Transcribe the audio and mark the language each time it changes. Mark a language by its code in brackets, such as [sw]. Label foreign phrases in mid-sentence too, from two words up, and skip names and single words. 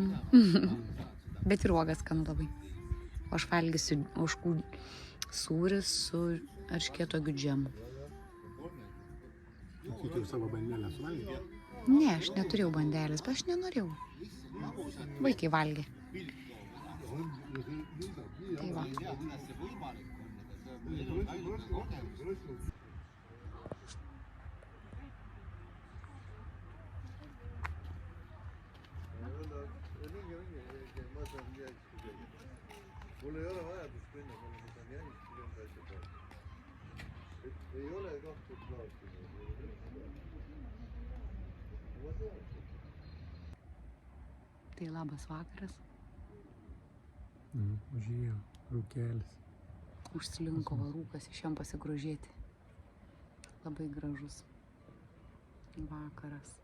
[lt] Bet ir uogas skanu labai. O aš valgysiu ožkų sūris su erškėtuogių džemu. Tu jau savo bandelę suvalgė? Ne, aš neturėjau bandelės, bet aš nenorėjau. Vaikai valgė. Tai va. [et] Mul ei ole vajadust minna, mul on mida jälgida, ei ole kahte klaasi. [lt] Tai labas vakaras. Užėjo rūkelis. Užslinko rūkas, išėjom pasigrožėti. Labai gražus vakaras.